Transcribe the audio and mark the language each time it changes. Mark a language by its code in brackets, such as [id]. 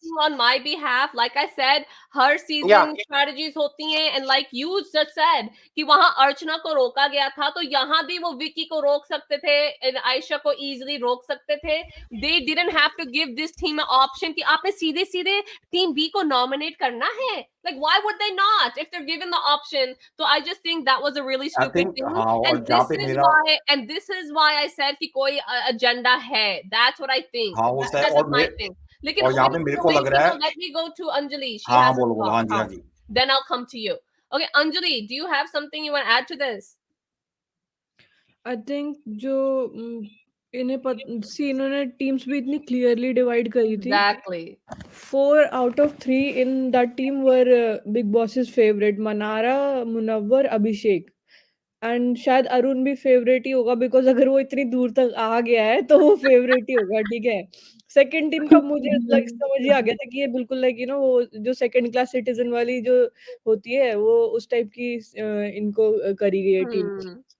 [en] On my behalf, like I said, [hi] हर season strategies होती हैं, [en] and like you just said [hi] कि वहां अर्चना को रोका गया था, तो यहाँ भी वो विकी को रोक सकते थे, and आयशा को easily रोक सकते थे. [en] They didn't have to give this team an option [hi] कि आपने सीधे सीधे टीम बी को नॉमिनेट करना है. [en] Like, why would they not if they're given the option? So I just think that was a really stupid thing. And this is why I said [hi] कि कोई agenda है. [en] That's what I think. That's my thing. [hi] लेकिन यहाँ पे मेरे को लग रहा है, [en] let me go to Anjali. She [hi] हाँ [en] has [hi] बोलो, हाँ जी. [en] Then I'll come to you. Okay, Anjali, do you have something you want to add to this? I think [hi] जो इन्होंने टीम्स भी इतनी क्लियरली डिवाइड करी थी. [en] Exactly. 4 out of 3 in that team were Big Boss's favorite, Manara, Munawar, Abhishek. [hi] And शायद अरुण भी favourite ही होगा, because अगर वो इतनी दूर तक आ गया है तो वो फेवरेट ही होगा. ठीक है, सेकंड टीम का मुझे समझ ही आ गया था कि ये बिल्कुल लाइक वो जो सेकंड क्लास सिटीजन वाली जो होती है, वो उस टाइप की इनको करी गई है टीम.